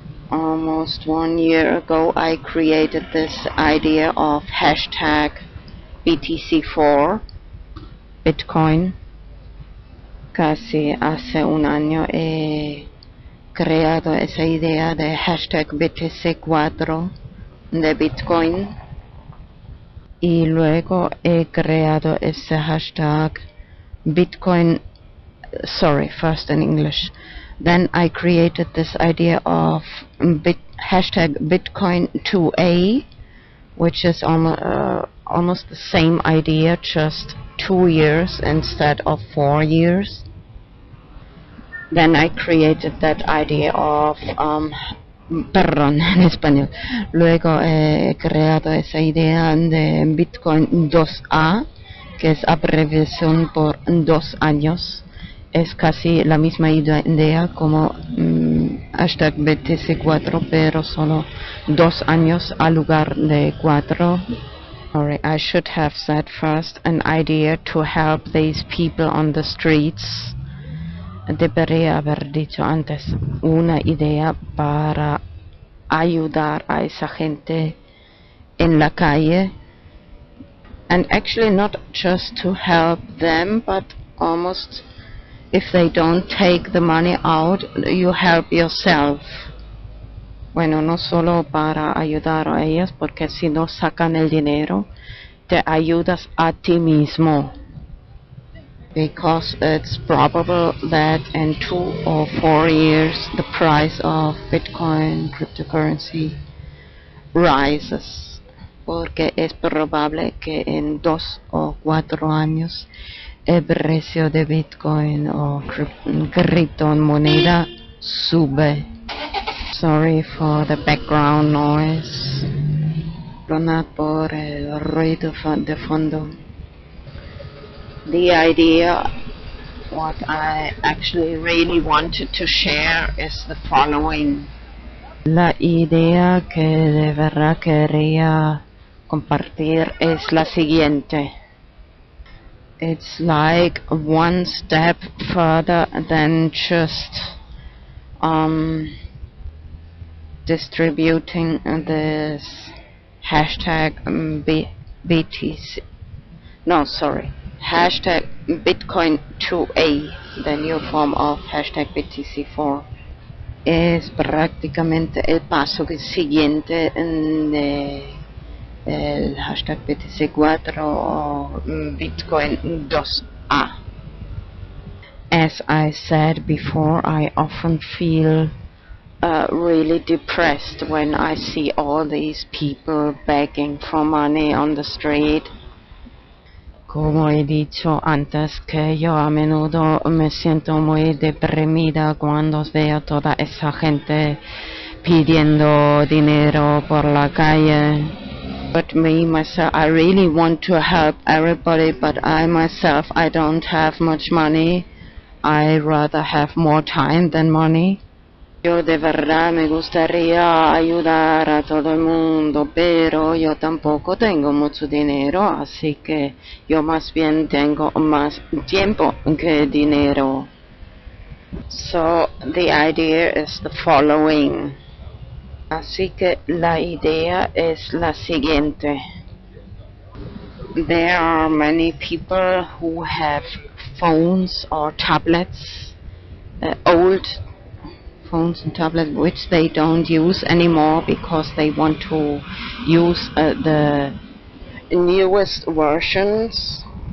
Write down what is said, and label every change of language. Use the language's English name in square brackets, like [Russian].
[English] Almost 1 year ago I created this idea of hashtag BTC4 Bitcoin. [Spanish] Casi hace un año he creado esa idea de hashtag BTC4 de Bitcoin y luego he creado ese hashtag Bitcoin, [English] first in English. Then I created this idea of hashtag Bitcoin 2A, which is almost the same idea, just 2 years instead of 4 years. Then I created that idea of [Spanish] en español. Luego he creado esa idea de Bitcoin 2A, que es abreviación por 2 años. Es casi la misma idea como hashtag BTC4, pero solo 2 años al lugar de 4. [English] Sorry, I should have said first an idea to help these people on the streets. [Spanish] Debería haber dicho antes una idea para ayudar a esa gente en la calle. [English] And actually not just to help them, but almost if they don't take the money out, you help yourself. [Spanish] Bueno, no solo para ayudar a ellas, porque si no sacan el dinero, te ayudas a ti mismo. [English] Because it's probable that in 2 or 4 years the price of Bitcoin cryptocurrency rises. [Spanish] Porque es probable que en 2 o 4 años el precio de Bitcoin o criptomoneda sube. [English] Sorry for the background noise. [Spanish] Perdonad por el ruido de fondo. [English] The idea, what I actually really wanted to share is the following. [Spanish] La idea que de verdad quería compartir es la siguiente. [English] It's like one step further than just distributing this hashtag BTC. No, sorry. Hashtag Bitcoin 2A, the new form of hashtag BTC4. [Spanish] Es prácticamente el paso siguiente de el hashtag BTC4 o Bitcoin 2A. [English] As I said before, I often feel really depressed when I see all these people begging for money on the street. [Spanish] Como he dicho antes, que yo a menudo me siento muy deprimida cuando veo toda esa gente pidiendo dinero por la calle. [English] But me, myself, I really want to help everybody, but I myself, I don't have much money. I rather have more time than money. [Spanish] Yo de verdad me gustaría ayudar a todo el mundo, pero yo tampoco tengo mucho dinero, así que yo más bien tengo más tiempo que dinero. [English] So the idea is the following. [Spanish] Así que la idea es la siguiente. [English] There are many people who have phones or tablets, old phones and tablets which they don't use anymore because they want to use the newest versions.